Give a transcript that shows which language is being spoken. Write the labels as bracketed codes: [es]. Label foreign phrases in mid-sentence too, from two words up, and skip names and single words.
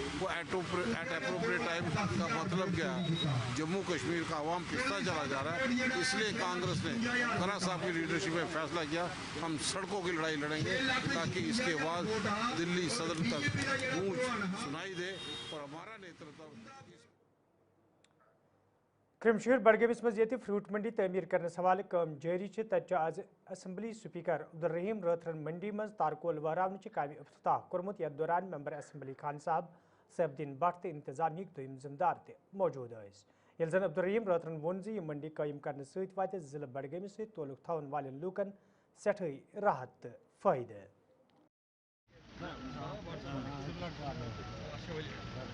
[ur] وہ [en] at appropriate time [ur] کا مطلب کیا ہے؟ جموں کشمیر کا عوام پستا چلا جا رہا ہے. اس لیے کانگریس نے خراج صاحب کی لیڈرشپ میں فیصلہ کیا ہم سڑکوں کی لڑائی لڑیں گے تاکہ اس کے بعد دلی صدر تک گونج سنائی دے اور ہمارا نیترتو. [ks] کرمشہر بڈگامس مز یہ فروٹ منڈی تعمیر کرنس حوالہ کام جاری تتہ آز اسمبلی سپیکر عبدالرحیم راتھرن منڈی مز تارکول وہراونچ کامہ افتتاح کورمت. یتھ دوران ممبر اسمبلی خان صاحب سیف الدین بٹ تو انتظامیہ دویم ذمہ دار تہ موجود ٲسۍ. یل زن عبدالرحیم راتھرن وون یہ منڈی قائم کرنے ست واتہ ضلع بڈگامس ست تعلق تھون والن لوکن سٹھائی راحت تو فائدہ.